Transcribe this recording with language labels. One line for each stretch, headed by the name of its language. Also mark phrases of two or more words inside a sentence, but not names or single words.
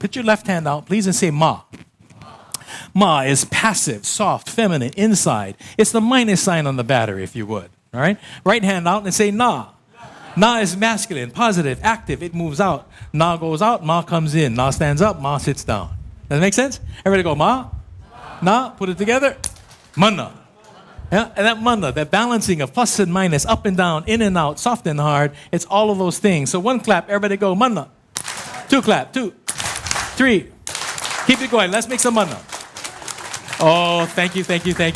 English: Put your left hand out, please, and say ma. Ma is passive, soft, feminine, inside. It's the minus sign on the battery, if you would. All right? Right hand out and say na. Na is masculine, positive, active. It moves out. Na goes out, ma comes in. Na stands up, ma sits down. Does that make sense? Everybody go ma. Na, put it together. Mana. Yeah? And that mana, that balancing of plus and minus, up and down, in and out, soft and hard, it's all of those things. So one clap, everybody go mana. Two clap, 2, 3. Keep it going. Let's make some mana. Oh, thank you, thank you, thank you.